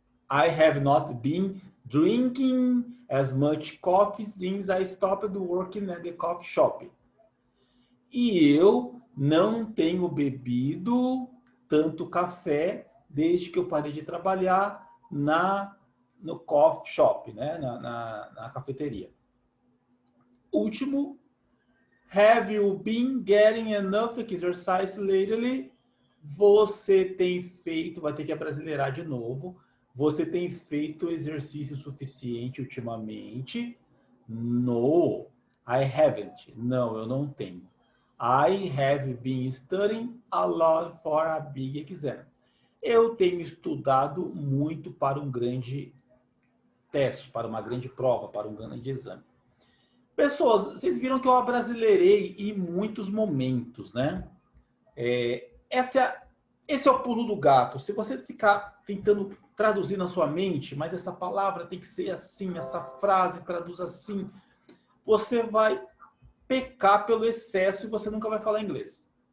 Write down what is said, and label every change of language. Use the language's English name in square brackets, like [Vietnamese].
[English] I have not been drinking as much coffee since I stopped working at the coffee shop. [Portuguese] E eu não tenho bebido tanto café desde que eu parei de trabalhar no coffee shop, né? na cafeteria. [English] Último, have you been getting enough exercise lately? [Portuguese] Você tem feito, vai ter que abrasileirar de novo. Você tem feito exercício suficiente ultimamente? [English] No, I haven't. [Portuguese] Não, eu não tenho. [English] I have been studying a lot for a big exam. [Portuguese] Eu tenho estudado muito para um grande teste, para uma grande prova, para um grande exame. Pessoas, vocês viram que eu abrasileirei em muitos momentos, né? Esse é o pulo do gato. Se você ficar tentando traduzir na sua mente, mas essa palavra tem que ser assim, essa frase traduz assim, você vai pecar pelo excesso e você nunca vai falar inglês.